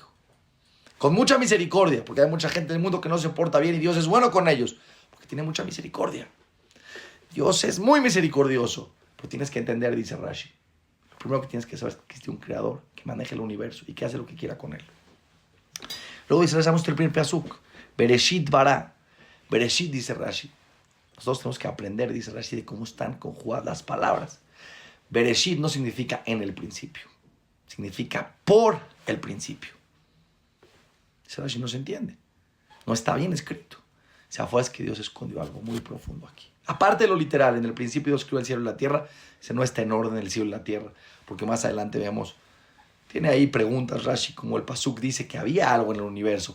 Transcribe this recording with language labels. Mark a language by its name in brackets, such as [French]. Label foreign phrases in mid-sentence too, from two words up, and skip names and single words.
[Spanish] Con mucha misericordia, porque hay mucha gente en el mundo que no se porta bien y Dios es bueno con ellos, porque tiene mucha misericordia. Dios es muy misericordioso, pero tienes que entender, dice Rashi. Lo primero que tienes que saber es que existe un creador que maneja el universo y que hace lo que quiera con él. Luego dice, rezamos el primer pasuk, [Hebrew] בראשית ברא. [Spanish] Bereshit, dice Rashi. Nosotros tenemos que aprender, dice Rashi, de cómo están conjugadas las palabras. Bereshit no significa en el principio, significa por el principio. Dice Rashi, no se entiende, no está bien escrito. O sea, fue que Dios escondió algo muy profundo aquí. Aparte de lo literal, en el principio Dios creó el cielo y la tierra, ese no está en orden el cielo y la tierra, porque más adelante vemos, tiene ahí preguntas Rashi, como el pasuk dice que había algo en el universo.